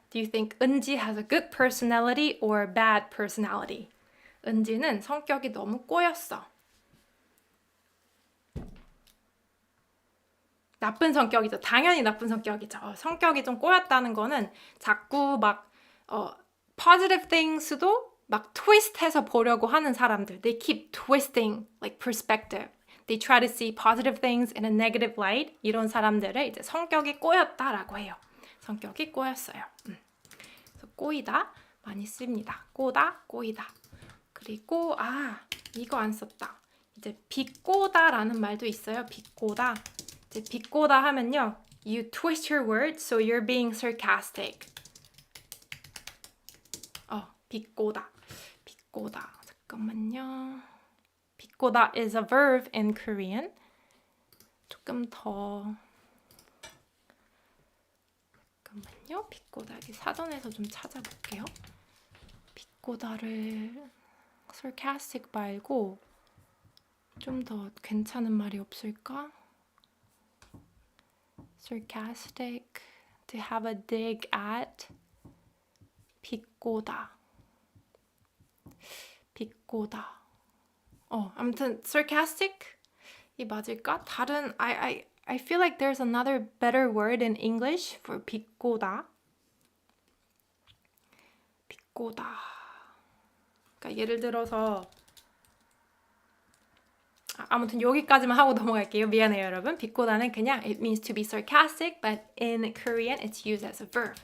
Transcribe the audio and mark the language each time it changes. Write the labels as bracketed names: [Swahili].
[English] Do you think 은지 has a good personality or bad personality? [Korean] 은지는 성격이 너무 꼬였어. 나쁜 성격이죠. 당연히 나쁜 성격이죠. 성격이 좀 꼬였다는 거는 자꾸 막 [English] positive things [Korean] 도 막 트위스트해서 보려고 하는 사람들. [English] They keep twisting like perspective. They try to see positive things in a negative light. [Korean] 이런 사람들을 이제 성격이 꼬였다라고 해요. 성격이 꼬였어요. 그래서 꼬이다 많이 씁니다. 꼬다, 꼬이다. 그리고 이거 안 썼다. 이제 비꼬다라는 말도 있어요. 비꼬다. 이제 비꼬다 하면요. [English] You twist your words so you're being sarcastic. [Korean] 비꼬다. 비꼬다. 잠깐만요. [English] 비꼬다 is a verb in Korean. [Korean] 조금 더 잠깐만요. 비꼬다 여기 사전에서 좀 찾아볼게요. 비꼬다를 sarcastic 말고 좀 더 괜찮은 말이 없을까? [English] sarcastic, to have a dig at. [Korean] 비꼬다. 비꼬다. 아무튼 sarcastic 이 맞을까? 다른 [English] I feel like there's another better word in English for 비꼬다. [Korean] 비꼬다. 그러니까 예를 들어서 아무튼 여기까지만 하고 넘어갈게요. 미안해요, 여러분. 비꼬다는 그냥 [English] it means to be sarcastic, but in Korean it's used as a verb.